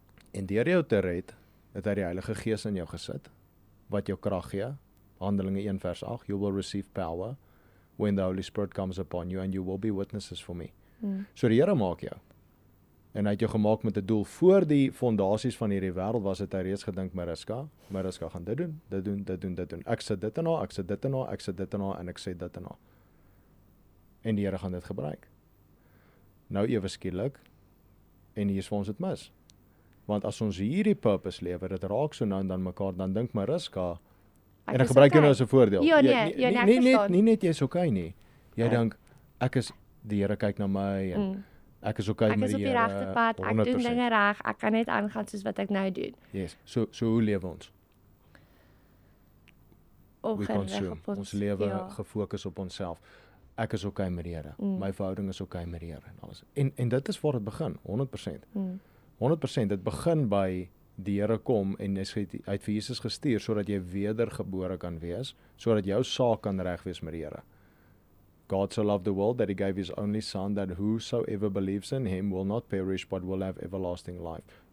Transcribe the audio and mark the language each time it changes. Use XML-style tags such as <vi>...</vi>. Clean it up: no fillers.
<af>En deur jou te red, het hy die Heilige Gees in jou gesit, wat jou krag gee. Handelinge 1 vers 8,</af> <en>you will receive power when the Holy Spirit comes upon you and you will be witnesses for me.</en> <af>So die Here maak jou. En hy het jou gemaak met 'n doel. Voor die fondasies van hierdie wêreld was dit hy reeds gedink, Mariska gaan dit doen. Ek sit dit en ek sit dit en ek sê dit en haar. En die Here gaan dit gebruik. Nou ewe skielik, en hier is vir ons dit mis. Want as ons hierdie purpose lewe, dit raak so nou en dan mekaar, dan dink Mariska, en ek gebruik jou nou as 'n voorbeeld. Ja, ek verstaan. Nie net jy's okay nie. Jy dink, ek is, die Here kyk na my, en ek is okay Ek met is die op die Here. regte pad, ek doen dinge reg, ek kan net aangaan soos wat ek nou doen. Yes, so hoe lewe ons?</af> <en>We consume.</en> <af>Ons lewe gefokus op onsself. Ek is okay met die Here. My verhouding is okay met die Here en alles. En dit is waar dit begin, 100%. 100%, dit begin by die Here kom en hy het vir Jesus gestuur sodat jy wedergebore kan wees, sodat jou saak kan reg wees met die Here.</af> <en>God so loved the world that he gave his only son that whosoever believes in him will not perish but will have everlasting life.</en>